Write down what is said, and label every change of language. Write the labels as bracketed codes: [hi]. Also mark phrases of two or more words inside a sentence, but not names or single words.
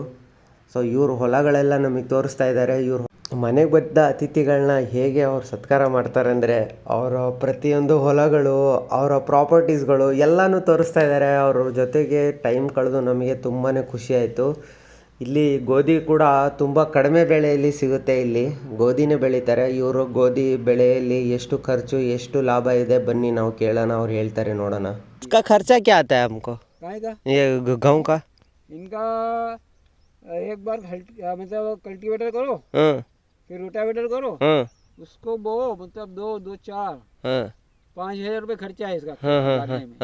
[kn] ಸೊ ಇವರು ಹೊಲಗಳೆಲ್ಲ ನಮಗೆ ತೋರಿಸ್ತಾ ಇದ್ದಾರೆ. ಇವರು ಮನೆಗೆ ಬಂದ ಅತಿಥಿಗಳನ್ನ ಹೇಗೆ ಅವ್ರು ಸತ್ಕಾರ ಮಾಡ್ತಾರೆ ಅಂದರೆ, ಅವರ ಪ್ರತಿಯೊಂದು ಹೊಲಗಳು, ಅವರ ಪ್ರಾಪರ್ಟೀಸ್ಗಳು ಎಲ್ಲನೂ ತೋರಿಸ್ತಾ ಇದ್ದಾರೆ. ಅವ್ರ ಜೊತೆಗೆ ಟೈಮ್ ಕಳೆದು ನಮಗೆ ತುಂಬಾ ಖುಷಿ ಆಯಿತು. ಇಲ್ಲಿ ಗೋಧಿ ಕೂಡ ತುಂಬ ಕಡಿಮೆ ಬೆಲೆಯಲ್ಲಿ ಸಿಗುತ್ತೆ. ಇಲ್ಲಿ ಗೋಧಿನೇ ಬೆಳೀತಾರೆ. ಇವರು ಗೋಧಿ ಬೆಳೆಯಲ್ಲಿ ಎಷ್ಟು ಖರ್ಚು, ಎಷ್ಟು ಲಾಭ ಇದೆ, ಬನ್ನಿ ನಾವು ಕೇಳೋಣ. ಅವ್ರು ಹೇಳ್ತಾರೆ, ನೋಡೋಣ. [hi] इसका खर्चा क्या आता है हमको? ये गेहूं का इनका एक बार मतलब कल्टीवेटर करो, फिर रोटावेटर करो, उसको बो, मतलब 5,000 रुपये खर्चा है इसका काटने में।